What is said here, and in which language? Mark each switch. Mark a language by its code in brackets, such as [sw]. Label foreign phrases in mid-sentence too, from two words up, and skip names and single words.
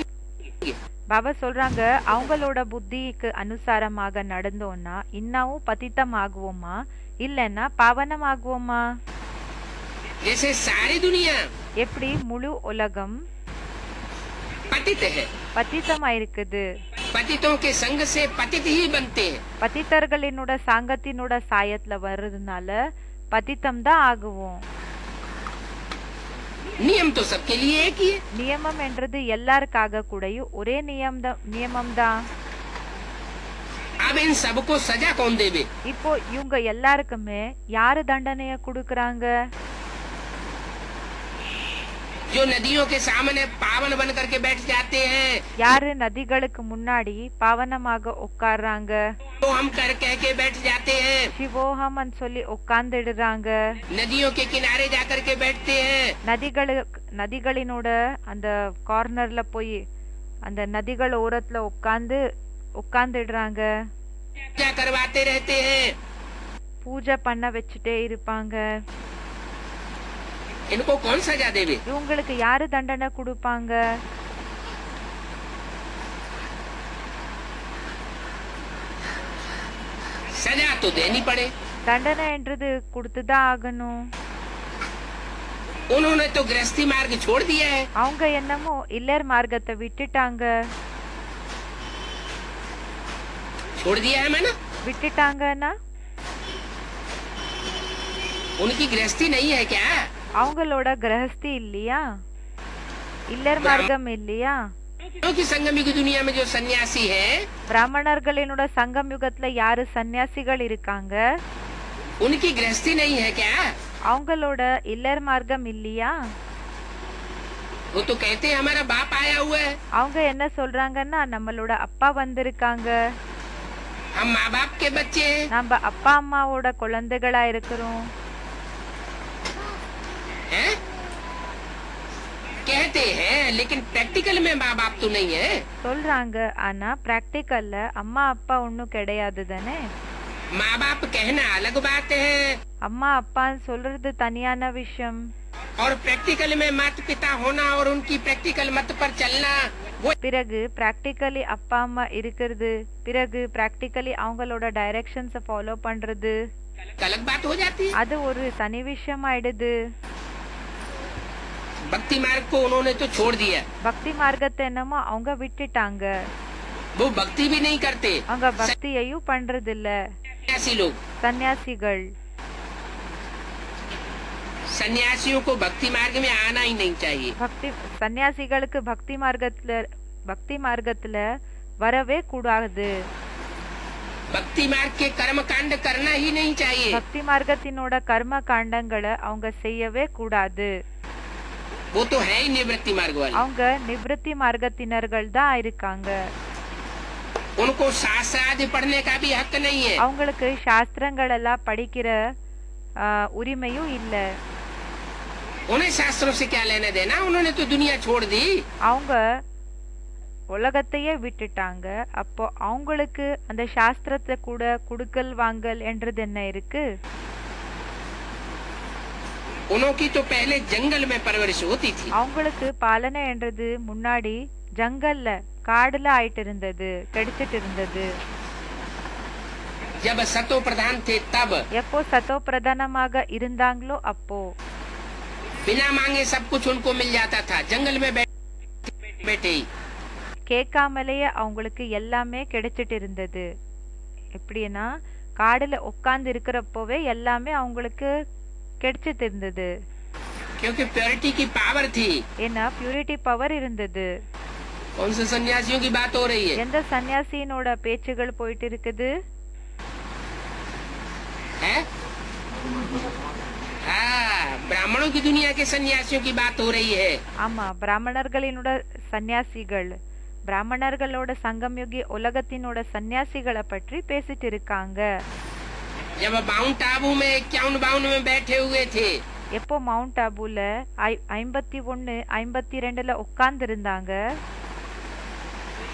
[ta] பாபா சொல்றாங்க, அவங்களோட புத்திக்கு அனுசாரமாக நடந்தோம்னா இன்னமும் பதித்தம் ஆகுவோமா இல்லைன்னா பாவனம் ஆகுவோமா? [hi] जैसे सारी दुनिया [ta] எப்படி முழு உலகம் [hi] पतित है, [ta] பதித்தமா இருக்குது. [hi] पतितों के संग से पतित ही बनते हैं। [ta] பதித்தர்களினோட சாங்கத்தினோட சாயத்துல வர்றதுனால பதித்தம் தான் ஆகுவோம். [hi] नियम तो सबके लिए एक ही है। [ta] நியமம் என்றது எல்லாருக்காக கூடயும் ஒரே நியமம் தான். [hi] अब इन सबको सजा कौन देवे? [ta] இப்போ இவங்க எல்லாருக்குமே யாரு தண்டனைய கொடுக்கறாங்க? [hi] जो नदियों के सामने पावन बन करके बैठ जाते हैं, [ta] யாரு நதிகளுக்கு முன்னாடி பாவனமாக உட்கார்றாங்க, [hi] तो हम कर कह के बैठ जाते हैं। [ta] சிவோஹம்னு சொல்லி உட்கார்ந்துடுறாங்க. [hi] नदियों के किनारे जाकर के बैठते हैं। [ta] நதிகளினோட அந்த கார்னர்ல போய் அந்த நதிகள் ஓரத்துல உட்கார்ந்துடுறாங்க. [hi] क्या करवाते रहते हैं। [ta] பூஜை பண்ண வச்சுட்டே இருப்பாங்க. [hi] इनको कौन सजा देवे? [ta] இவங்களுக்கு யாரு தண்டனை கொடுப்பாங்க? [hi] सजा तो देनी पड़े। [ta] தண்டனை என்றது கொடுத்துதான் ஆகணும். [hi] उन्होंने तो गृहस्थी मार्ग छोड़ दिया है। [ta] அவங்க என்னமோ இல்லர் மார்க்கத்தை விட்டுட்டாங்க. [hi] छोड़ दिया है मैंने। [ta] விட்டுட்டாங்கன்னா [hi] उनकी गृहस्थी नहीं है क्या? [ta] அவங்களோட கிரகஸ்தி இல்லையா? இல்லர் மார்க்கம் இல்லையா? [hi] क्योंकि संगमी की दुनिया में जो सन्यासी है, [ta] பிராமணர்களினோட சங்கம் யுகத்துல யாரு சன்னியாசிகள் இருக்காங்க? [hi] उनकी गृहस्थी नहीं है क्या? [ta] அவங்களோட இல்லர் மார்க்கம் இல்லையா? [hi] वो तो कहते हैं हमारा बाप आया हुआ है। [ta] அவங்க என்ன சொல்றாங்கன்னா நம்மளோட அப்பா வந்திருக்காங்க, [hi] हम माँ बाप के बच्चे हैं। [ta] நம்ம அப்பா அம்மாவோட குழந்தைகளா இருக்கிறோம். [hi] हैं? कहते हैं, लेकिन प्रैक्टिकल में माँ बाप तो नहीं है। [ta] சொல்றாங்க, ஆனா பிராக்டிக்கல்ல அம்மா அப்பா ஒன்னும் கிடையாது தானே. [hi] माँ बाप कहना अलग बात है, [ta] அம்மா அப்பான்னு சொல்றது தனியான விஷயம். [hi] और प्रैक्टिकल में माता पिता होना और उनकी प्रैक्टिकल मत पर चलना वो [ta] பிறகு பிராக்டிக்கலி அப்பா அம்மா இருக்கிறது, பிறகு பிராக்டிக்கலி அவங்களோட டைரக்ஷன்ஸை ஃபாலோ பண்றது, [hi] अलग बात हो जाती है। [ta] அது ஒரு தனி விஷயம் ஆயிடுது. [hi] भक्ति मार्ग को उन्होंने तो छोड़ दिया। [ta] பக்தி மார்க்கத்தை என்னமோ அவங்க விட்டுட்டாங்க. [hi] वो भक्ति भी नहीं करते। [ta] அவங்க பக்தியையும் பண்றது இல்ல. [hi] सन्यासी लोग, [ta] சன்னியாசிகள், [hi] सन्यासियों को भक्ति मार्ग में आना ही नहीं चाहिए। [ta] பக்தி சன்னியாசிகளுக்கு பக்தி மார்க்கத்துல வரவே கூடாது. [hi] भक्ति मार्ग के कर्म कांड करना ही नहीं चाहिए। [ta] பக்தி மார்க்கத்தினோட கர்ம காண்டங்களை அவங்க செய்யவே கூடாது. [hi] वो तो है ही निवृत्ति मार्ग वाले। [ta] அவங்க நிவೃತ್ತಿ மார்க்கத்தினர்கள் தான் இருக்காங்க. [hi] उनको शास्त्र आदि पढ़ने का भी हक नहीं है। [ta] அவங்களுக்கு சாஸ்திரங்கள் எல்லாம் படிக்கிற உரிமையும் இல்ல. [hi] उन्हें शास्त्रों से क्या लेना देना, उन्होंने तो दुनिया छोड़ दी। [ta] அவங்க உலகத்தையே விட்டுட்டாங்க. அப்போ அவங்களுக்கு அந்த சாஸ்திரத்தை கூட குடுக்கல் வாங்கல் என்றது என்ன இருக்கு? [hi] उनकी तो पहले जंगल में परवरिश होती थी। [ta] அவங்களுக்கு பாலனை என்றது முன்னாடி ஜங்கல்ல காடுல ஆயிட்டு இருந்தது, கிடைச்சிட்டு இருந்தது. [hi] जब सतो प्रधान थे तब [ta] எப்போ சத்தோ பிரதானமாக இருந்தாங்களோ அப்போ [hi] बिना मांगे सब कुछ उनको मिल जाता था। जंगल में बैठे ही [ta] கேட்காமலேயே அவங்களுக்கு எல்லாமே கிடைச்சிட்டு இருந்தது. எப்படின்னா காடுல உட்கார்ந்து இருக்கிறப்போவே எல்லாமே அவங்களுக்கு கிடைச்சிட்டு இருந்தது. [hi] क्योंकि प्योरिटी की पावर थी। [ta] ஏன்னா [en] purity power [ta] இருந்தது. [hi] कौन से सन्यासियों की बात हो रही है? [ta] எந்த சன்னியாசியினோட பேச்சுகள் போயிட்டு இருக்குது? [hi] हाँ, ब्राह्मणों की दुनिया के सन्यासियों की बात हो रही है। [ta] ஆமா, பிராமணர்களினோட சன்னியாசிகள், பிராமணர்களோட சங்கம்யுகி உலகத்தினோட சன்னியாசிகளை பற்றி பேசிட்டு இருக்காங்க. [hi] जब माउंट आबू में 51-52 में बैठे हुए थे, [ta] எப்போ மவுண்ட் ஆபுல 51, 52ல உட்கார்ந்து இருந்தாங்க.